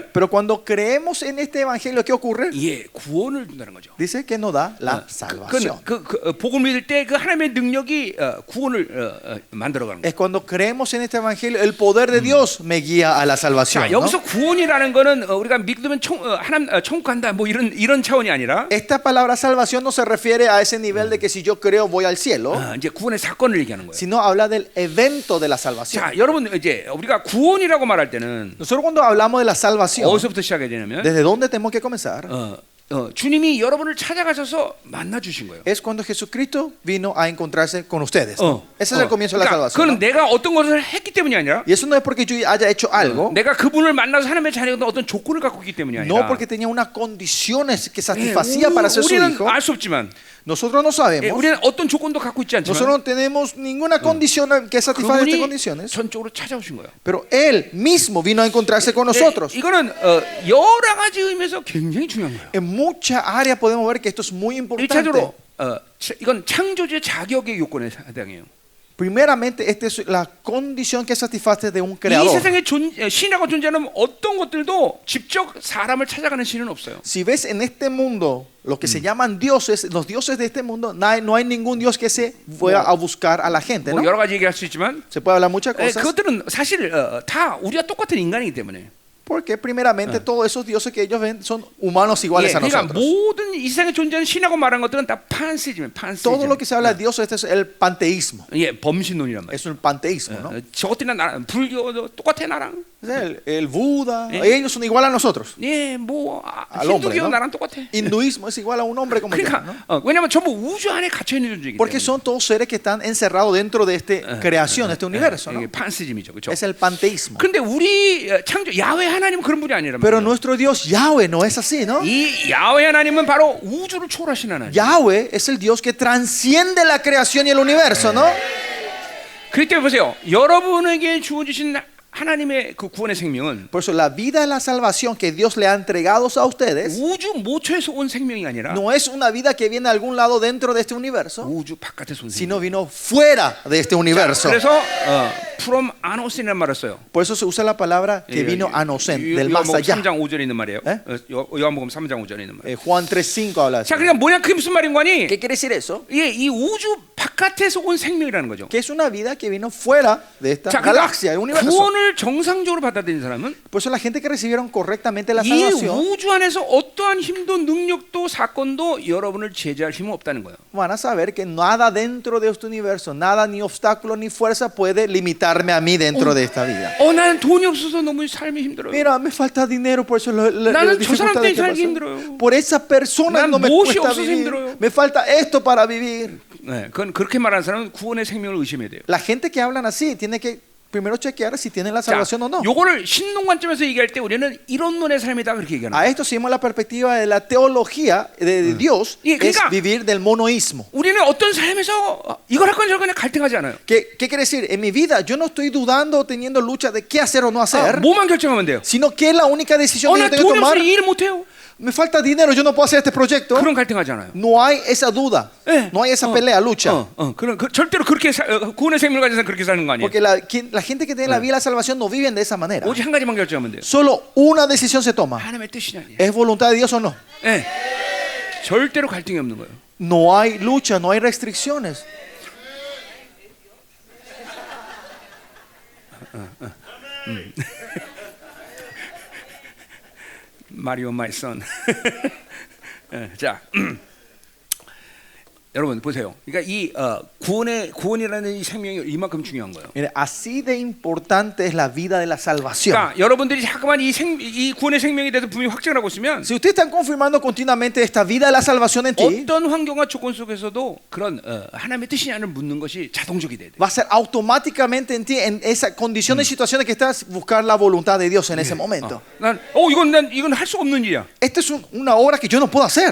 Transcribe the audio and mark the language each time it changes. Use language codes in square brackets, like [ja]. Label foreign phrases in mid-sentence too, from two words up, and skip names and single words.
[es] Pero cuando creemos en este evangelio, ¿qué ocurre? [ko] 예, 구원을 준다는 거죠. [es] Dice que nos da la salvación. [ko] 복음을 믿을 때 그 하나님의 능력이 구원을 만들어가는 거예요. [es] Es cuando creemos en este evangelio, el poder de Dios me guía a la salvación. [ko] 자, [es] ¿no? [ko] 여기서 구원이라는 거는 우리가 믿으면 하나님 천국 간다 뭐 이런 차원이 아니라 [es] Esta palabra salvación no se refiere a ese nivel de que si yo creo voy al cielo, [ko] 이제 구원의 사건을 얘기하는 거예요. [es] sino habla del evento de la salvación. [ko] 자, 여러분 이제 우리가 구원이라고 말할 때는 [es] Nosotros cuando hablamos de la salvación, [ko] 어디서부터 시작해야 되냐면 [es] ¿desde dónde tenemos que comenzar? [ko] 주님이 여러분을 찾아가셔서 만나 주신 거예요. [es] Es cuando Jesucristo vino a encontrarse con ustedes. [ko] 어, [es] Ese es el comienzo de la [ko] 그러니까 [es] salvación. [ko] 그건 [es] ¿no? [ko] 내가 어떤 것을 했기 때문이 아니라 [es] Y eso no es porque yo haya hecho algo, [ko] 내가 그분을 만나서 하나님의 자녀가 어떤 조건을 갖고 있기 때문이 아니라 [es] no porque tenía unas condiciones que satisfacía para ser su [ko] 우리는 [es] hijo. [ko] 알 수 없지만 [es] Nosotros no sabemos. [ko] 우리는 어떤 조건도 갖고 있지 않지만 [es] Nosotros no tenemos ninguna condición que satisfaga estas [ko] 그분이 [es] condiciones. [ko] 전적으로 찾아오신 거예요. [es] Pero Él mismo vino a encontrarse con nosotros. [ko] 이거는 여러 가지 의미에서 굉장히 중요한 거예요. [es] En muchas áreas podemos ver que esto es muy importante. [ko] 1차적으로 이건 창조주의 자격의 요건에 해당해요. [es] Primeramente, esta es la condición que satisface de un [ko] 이 [es] creador. [ko] 세상에 신이라고 존재하는 어떤 것들도 직접 사람을 찾아가는 신은 없어요. [es] Si ves en este mundo lo que se llaman dioses, los dioses de este mundo, no hay ningún dios que se vaya a buscar a la gente, [ko] 뭐 [es] ¿no? [ko] 여러 가지 얘기할 수 있지만 [es] Se puede hablar muchas cosas. [ko] 그것들은 사실 다 우리가 똑같은 인간이기 때문에. [es] Porque primeramente todos esos dioses que ellos ven son humanos iguales a [ko] 그러니까 [es] nosotros. [ko] 모든 이 세상에 존재하는 신하고 말한 것들은 다 판세지면 [es] Todo lo [ko] 판세지. [es] que se habla de dioses, este es el panteísmo. [ko] 예, 범신론이란 말이에요. [es] Es un panteísmo, ¿no? [ko] 저것들이나 나랑 불교도 똑같아 나랑. [es] Es el Buda, ellos son igual a nosotros. [ko] 예, 뭐 [es] Al hombre, [ko] 힌두교 [es] ¿no? [ko] 나랑 똑같아. [es] Hinduismo es igual a un hombre como yo, [ko] 그러니까 [es] ¿no? [ko] 왜냐면 전부 우주 안에 갇혀 있는 존재이기 [es] Porque [ko] 때문에. [es] son todos seres que están encerrados dentro de esta creación, de este universo, ¿no? [ko] 이게 판세즘이죠, 그렇죠? [es] Es el panteísmo. [ko] 근데 우리 창조 야훼 하나님은 그런 분이 아니란 [es] Pero [ko] 말이에요. [es] nuestro Dios Yahweh no es así, ¿no? [ko] 이 야훼 하나님은 바로 우주를 초월하신 하나님. [es] Yahweh es el Dios que transciende la creación y el universo, ¿no? [ko] 그렇기 때문에 보세요. 여러분에게 주어주신 하나님의 그 구원의 생명은 [es] Por eso la vida de la salvación que Dios le ha entregado a ustedes [ko] 우주 모처에서 온 생명이 아니라 [es] no es una vida que viene de algún lado dentro de este universo, [ko] 우주 바깥에서 온 생명. [es] sino vino fuera de este universo. [ko] 그래서 [en] from anos [ko] 이라는 말을 써요. [es] Por eso se usa la palabra que vino anosent, del más allá. [ko] 3장 5절에 있는 말이에요. 요한복음 3장 5절에 있는 말. [es] Juan 3:5 habla de [ko] 자, [es] eso. [ko] 그러니까 뭐냐 그게 무슨 말인 거니? [es] ¿Qué quiere decir eso? [ko] 이 우주 바깥에서 온 생명이라는 거죠. [es] Que es una vida que vino fuera de esta [ko] 자, [es] galaxia, el [ko] 그러니까 [es] universo. [ko] 구원을 정상적으로 받아들인 사람은 [es] Por eso la gente que recibieron correctamente la [ko] 이 [es] salvación [ko] 우주 안에서 어떠한 힘도 능력도 사건도 여러분을 제재할 힘은 없다는 거예요. [es] van a saber que nada dentro de este universo, nada ni obstáculo ni fuerza puede limitarme a mí dentro de esta vida. [ko] 나는 돈이 없어서 너무 삶이 힘들어요. [es] Mira, me falta dinero, por eso [ko] 나는 저 사람 때문에 [es] dificultades que [ko] 살기 [es] paso. [ko] 힘들어요. [es] Por esa persona [ko] 난 [es] no me [ko] 무엇이 [es] cuesta [ko] 없어서 [es] vivir. [ko] 힘들어요. [es] Me falta esto para vivir. [ko] 네, 그건 그렇게 말하는 사람은 구원의 생명을 의심해야 돼요. [es] La gente que hablan así tiene que primero chequear si tienen la [ko] 자, [es] salvación o no. [ko] 요거를 신론 관점에서 얘기할 때 우리는 이론론의 삶이다 그렇게 얘기하는 [es] A [ko] 거예요. [es] esto seguimos la perspectiva de la teología de Dios, Y, es [ko] 그러니까- [es] vivir del monoísmo. [ko] 우리는 어떤 삶에서 이걸 할 건 저걸 갈등하지 않아요. [es] ¿Qué quiere decir? En mi vida yo no estoy dudando o teniendo lucha de qué hacer o no hacer, [ko] 뭐만 결정하면 돼요. [es] sino que es la única decisión que [ko] 나 [es] yo tengo que [ko] 돈이 없어서 [es] tomar. [ko] 이 일을 못 해요. [es] Me falta dinero, yo no puedo hacer este proyecto. [ko] 그런 갈등하지 않아요. [es] No hay esa duda, [ko] 예. [es] no hay esa pelea, lucha. [ko] 절대로 그렇게 구원의 생명을 가진 사람 그렇게 사는 거 아니에요. [es] Porque la gente que tiene la vida de la salvación no viven de esa manera. [ko] 오직 한 가지만 결정하면 돼요. [es] Solo una decisión se toma. [ko] 하나님의 뜻이냐 아니냐. [es] ¿Es voluntad de Dios o no? [ko] 예. 절대로 갈등이 없는 거예요. [es] No hay lucha, no hay restricciones. 마리오 마이 선. [ko] 자, 여러분 보세요. 그러니까 이 구원이라는 이 생명이 이만큼 중요한 거예요. [es] Mire, así de importante es la vida de la salvación. [ko] 그러니까 여러분들이 자꾸만 이 구원의 생명에 대해서 분명히 확증을 하고 있으면 [es] Si ustedes están confirmando continuamente esta vida de la salvación en ti, [ko] 어떤 환경과 조건 속에서도 그런 하나님의 뜻이냐를 묻는 것이 자동적이 돼야 돼. [es] va a ser automáticamente en ti, en esa condición de situaciones que estás, buscar la voluntad de Dios en ese momento. [ko] 이건 할 수 없는 일이야. [es] Esta es una obra que yo no puedo hacer,